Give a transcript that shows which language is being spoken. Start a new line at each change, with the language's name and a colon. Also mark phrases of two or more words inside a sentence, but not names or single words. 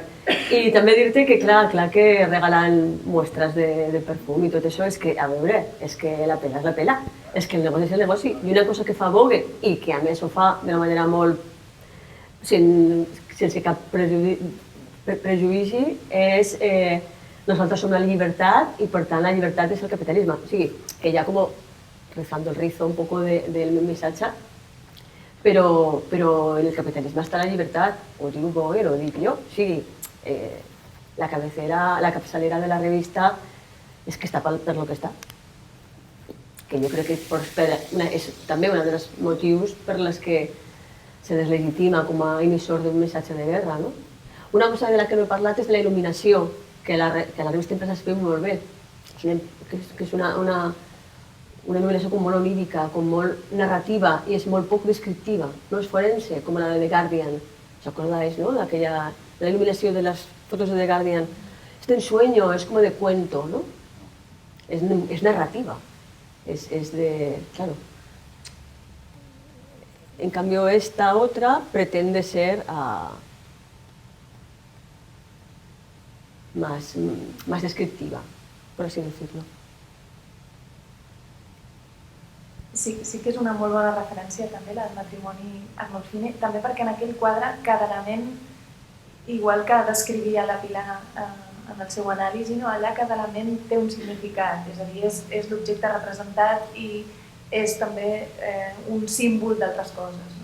Catalan: I també dir-te que, clar que regalen muestres de perfum i tot això, és que, a veure, és que la pela és la pela. És que el negoci és el negoci. I una cosa que fa Vogue, i que a més ho fa d'una manera molt... sense cap prejudici, és... Nosaltres som la llibertat i, per tant, la llibertat és el capitalisme. O sigui, que ja com
Spanish: rezando el rizo un poco del mensaje, pero en el capitalismo está la libertad, o digo Vogue, lo digo yo, sí, la capçalera de la revista es que está
Catalan: per lo que està. Que jo crec que és també un dels motius per les que se deslegitima com a emissor d'un missatge de guerra, no? Una cosa de la que no he parlat és de la il·luminació, que la revista Empresa es veu molt bé, que és una il·luminació com molt onírica, com molt narrativa i és molt poc descriptiva, no és forense, com la de The Guardian.
Spanish: ¿Os acordáis, no? De la iluminación de las fotos de The Guardian. Es de ensueño, es como de cuento, ¿no? Es narrativa, es de... claro. En cambio, esta otra pretende ser más descriptiva, por así decirlo.
Catalan: Sí que és una molt bona referència també, la del matrimoni Arnolfini, també perquè en aquell quadre cada element igual que descrivia la Pilar en el seu anàlisi, allà cada element té un significat, és a dir, és l'objecte representat i és també un símbol d'altres coses.